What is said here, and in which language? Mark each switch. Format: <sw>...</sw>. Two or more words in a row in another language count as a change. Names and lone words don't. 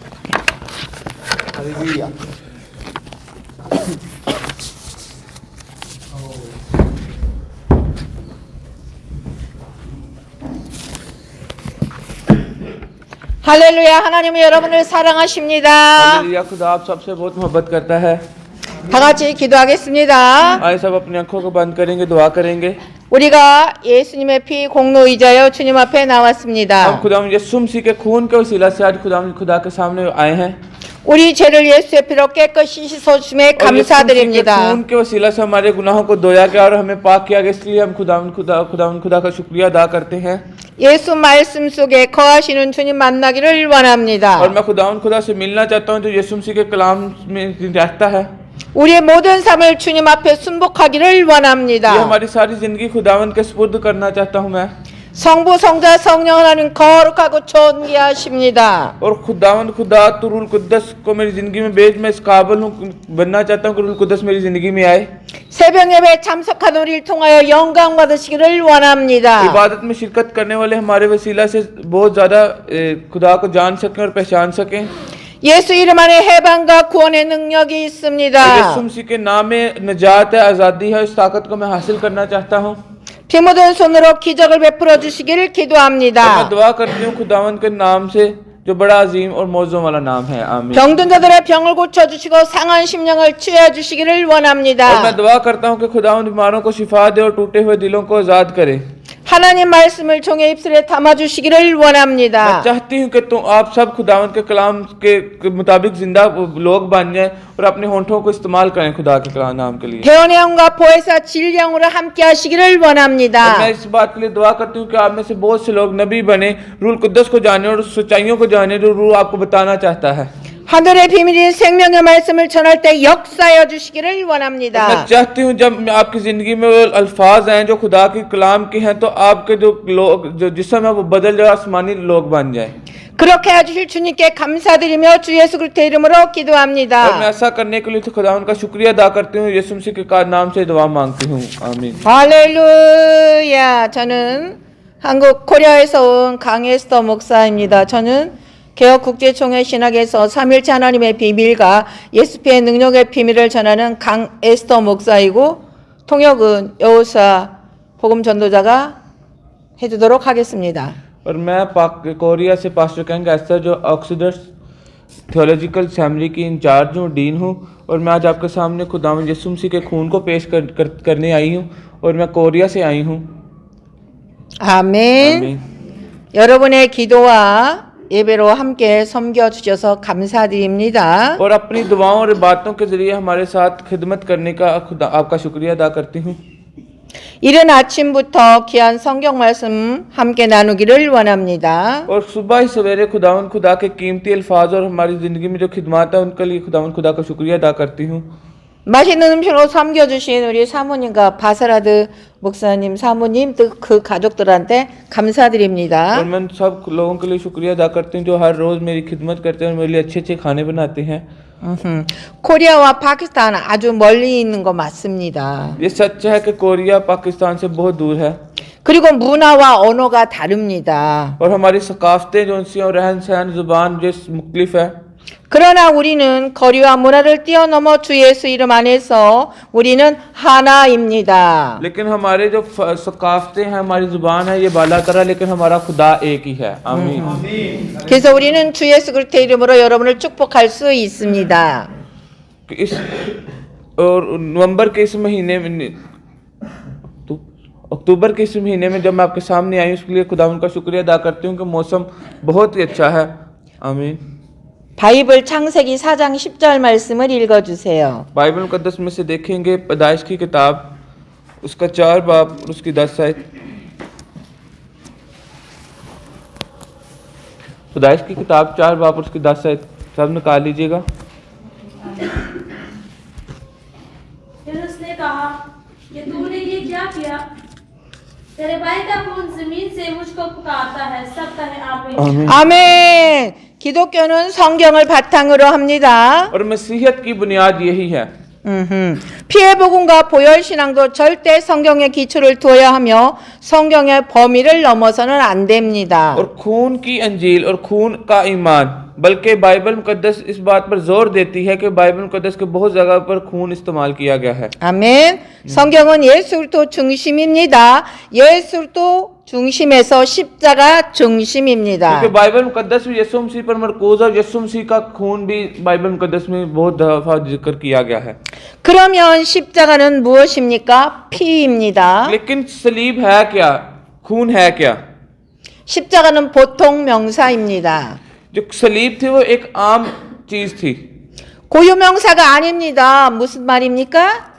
<ko>할렐루야. 할렐루야. 하나님은 여러분을 사랑하십니다.</ko> <ur>ہالیلویا، خدا آپ سب سے بہت محبت کرتا ہے.</ur> <ko>다 같이 기도하겠습니다.</ko> <ur>آئیے سب اپنی آنکھوں کو بند کریں گے، دعا کریں گے.</ur> <ko>우리가 예수님의 피 공로의자여 주님 앞에</ko> <ur>हम</ur> <ko>나왔습니다.</ko> <ur>خدا یسوع مسیح کے خون کے وسیلہ سے آج خدا کے سامنے آئے ہیں.</ur> <ko>우리 죄를 예수의 피로 깨끗이 씻어주심에</ko> <ur>اور یسوع مسیح کے</ur> <ko>감사드립니다.</ko> <ur>خون کے وسیلہ سے ہمارے گناہوں کو دھویا گیا اور ہمیں پاک کیا گیا، اس لیے ہم خدا کا شکریہ ادا کرتے ہیں.</ur> <ko>예수 말씀 속에 거하시는 주님 만나기를 원합니다.</ko> <ur>اور میں خدا سے ملنا چاہتا ہوں جو یسوع مسیح کے کلام میں رہتا ہے.</ur> <ko>우리의 모든 삶을 주님 앞에 순복하기를</ko> <ur>ये</ur> <ko>원합니다.</ko> <ur>ہماری ساری زندگی خداوند کے سپرد کرنا چاہتا ہوں میں.</ur> <ko>성부, 성자, 성령 하나님 거룩하고 존귀하십니다.</ko> <ur>اور خدا تو روح القدس کو میری زندگی میں بھیج، میں اس قابل ہوں بننا چاہتا ہوں کہ روح القدس میری زندگی میں آئے.</ur> <ko>새벽 예배에 참석한 우리를 통하여 영광 받으시기를 원합니다.</ko> <ur>عبادت میں شرکت کرنے والے ہمارے وسیلہ سے بہت زیادہ خدا کو جان سکیں اور پہچان سکیں.</ur> <ko>예수 이름 안에 해방과 구원의 능력이 있습니다.</ko> <ur>یسوع مسیح کے نام میں نجات ہے، آزادی ہے، اس طاقت کو میں حاصل کرنا چاہتا ہوں.</ur> <ko>피 묻은 손으로 기적을 베풀어 주시기를</ko> <ur>اور میں</ur> <ko>기도합니다.</ko> <ur>دعا کرتی ہوں خداوند کے نام سے جو بڑا عظیم اور موجوں والا نام ہے. आमीन।</ur> <ko>병든 자들의 병을 고쳐주시고 상한 심령을 취해 주시기를</ko> <ur>और</ur> <ko>원합니다.</ko> <ur>میں دعا کرتا ہوں کہ خداوند بیماروں کو شفا دے اور ٹوٹے ہوئے دلوں کو آزاد کرے.</ur> <ko>하나님 말씀을 종의 입술에 담아주시기를</ko> <ur>मैं</ur> <ko>원합니다.</ko> <ur>چاہتی ہوں کہ تم آپ سب خداوند کے کلام کے مطابق زندہ لوگ بن جائیں اور اپنے ہونٹوں کو استعمال کریں خدا کے کلام نام کے لیے.</ur> <ko>태연의 영과 보혜사 진령으로 함께 하시기를</ko> <ur>और</ur> <ko>원합니다.</ko> <ur>میں اس بات کے لیے دعا کرتی ہوں کہ آپ میں سے بہت سے لوگ نبی بنے، روح القدس کو جانے اور سچائیوں کو جانے جو روح آپ کو بتانا چاہتا ہے.</ur> <ko>하늘의 비밀인 생명의 말씀을 전할 때 역사여 주시기를</ko> <ur>मैं</ur> <ko>원합니다.</ko> <ur>چاہتی ہوں جب آپ کی زندگی میں وہ الفاظ ہیں جو خدا کے کلام کے ہیں تو آپ کے جو لوگ جو جسم ہے وہ بدل جائے، آسمانی لوگ بن جائے.</ur> <ko>그렇게 해주실 주님께 감사드리며 주 예수 그리스도의 이름으로</ko> <ur>اور میں</ur> <ko>기도합니다.</ko> <ur>ایسا کرنے کے لیے تو خدا ان کا شکریہ ادا کرتی ہوں، یسوع مسیح کے نام سے دعا مانگتی ہوں. आमीन।</ur> <ko>할렐루야. 저는 한국 코리아에서 온 강에스더 목사입니다. 저는 개혁국제총회 신학에서 삼일체 하나님의 비밀과 예수피의 능력의 비밀을 전하는 강에스더 목사이고 통역은 여호사 복음 전도자가 해주도록 하겠습니다.</ko> <ur>اور میں کوریا سے پاسٹر کینگ ایسٹر جو آکسیڈرز تھیولوجیکل اسمبلی کی انچارج ہوں، ڈین ہوں. اور میں آج آپ کے سامنے خداوند یسوع مسیح کے خون کو پیش کرنے آئی ہوں اور میں کوریا سے آئی ہوں.</ur> <ko>아멘.</ko> <ur>आमीन।</ur> <ko>여러분의 기도와 예배로 함께 섬겨주셔서 감사드립니다.</ko> <ur>اور اپنی دعاؤں اور باتوں کے ذریعے ہمارے ساتھ خدمت کرنے کا خدا آپ کا شکریہ ادا کرتی ہوں.</ur> <ko>이른 आ침부터 귀한 성경 말씀 함께 나누기를 원합니다.</ko> <ur>اور صبح ہی سویرے خداوند خدا کے قیمتی الفاظ اور ہماری زندگی میں جو خدمت ہے ان کے لیے خداوند خدا کا شکریہ ادا کرتی ہوں.</ur> <ko>맛있는 음식으로 섬겨주신 우리 사모님과 바사라드 목사님 사모님 또 그 가족들한테 감사드립니다.</ko> <ur>اور میں سب لوگوں کے لیے شکریہ ادا کرتی ہوں جو ہر روز میری خدمت کرتے ہیں اور میرے لیے اچھے اچھے کھانے بناتے ہیں.</ur> <ko>코리아와 파키스탄 아주 멀리 있는 거 맞습니다.</ko> <ur>یہ سچ ہے کہ کوریا پاکستان سے بہت دور ہے</ur> <ko>그리고 문화와 언어가 다릅니다.</ko> <ur>اور ہماری ثقافتیں جو انسی اور رہن سہن زبان جو مختلف ہے.</ur> <ko>그러나 우리는 거리와 문화를 뛰어넘어 주 예수 이름 안에서 우리는 하나입니다.</ko> <ur>لیکن ہمارے جو ثقافتیں ہیں، ہماری زبان ہے، یہ بالاتر ہے، لیکن ہمارا خدا ایک ہی ہے. आमीन।</ur> <ko>그래서 우리는 주 예수 그리스도의 이름으로 여러분을 축복할 수 있습니다.</ko> <ur>اس اور نومبر کے اس مہینے میں اکتوبر کے اس مہینے میں جب میں آپ کے سامنے آئی اس کے لیے خدا ان کا شکریہ ادا کرتی ہوں کہ موسم بہت ہی اچھا ہے. आमीन।</ur> <ko>바이블 창세기 4장 10절 말씀을 읽어주세요.</ko> <ur>بائبل مقدس میں سے دیکھیں گے پیدائش کی کتاب اس کا 4 باب اور اس کی 10 آیت. پیدائش کی کتاب 4 باب اور اس کی 10 آیت سب نکال لیجیے گا. پھر اس نے کہا کہ تو نے یہ کیا کیا? تیرے بھائی کا خون زمین سے مجھ کو پکارتا ہے. سب کہے آمین.</ur> <ko>아멘. 기독교는 성경을 바탕으로 합니다.</ko> <ur>اور مسیحیت کی بنیاد یہی ہے.</ur> <ko>피해 복음과 보혈 신앙도 절대 성경의 기초를 두어야 하며 성경의 범위를 넘어서는 안 됩니다.</ko> <ur>اور خون کی انجیل اور خون کا ایمان، بلکہ بائبل مقدس اس بات پر زور دیتی ہے کہ بائبل مقدس کے بہت جگہ پر خون استعمال کیا گیا ہے.</ur> <ko>아멘. 성경은 예수 그리스도 중심입니다. 예수 그리스도 중심에서 십자가 중심입니다.</ko> <ur>کیونکہ بائبل مقدس بھی یسوع مسیح پر مرکوز اور یسوع مسیح کا خون بھی بائبل مقدس میں بہت دفعہ ذکر کیا گیا ہے.</ur> <ko>그러면 십자가는 무엇입니까? 피입니다.</ko> <ur>لیکن صلیب ہے کیا، خون ہے کیا?</ur> <ko>십자가는 보통 명사입니다.</ko> <ur>جو صلیب تھی وہ ایک عام چیز تھی,</ur> <ko>고유 명사가 아닙니다. 무슨 말입니까?</ko>